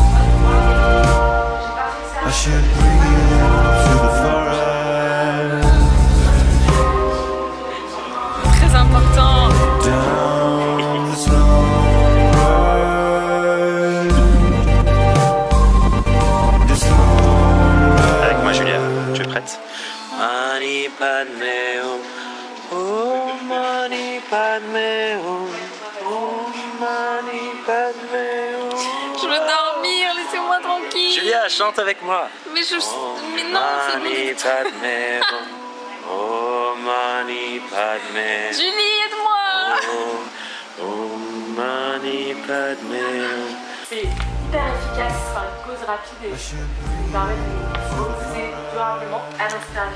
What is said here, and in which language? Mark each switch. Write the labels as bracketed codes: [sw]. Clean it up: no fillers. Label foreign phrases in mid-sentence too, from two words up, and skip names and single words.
[fr] Très important. Avec moi, Julia, tu es prête? [sa] Mani Padme Hum, Om Mani Padme Hum, Om Mani Padme Hum. [fr] Je veux dormir, laissez-moi tranquille. Julia, chante avec moi. Mais non, c'est [sa] Mani Padme Hum, Om Mani Padme. [fr] Julie, aide-moi. [sa] Om Mani Padme Hum. [fr] C'est hyper efficace, enfin une pause rapide et qui permet de se reposer durablement à l'inspiration.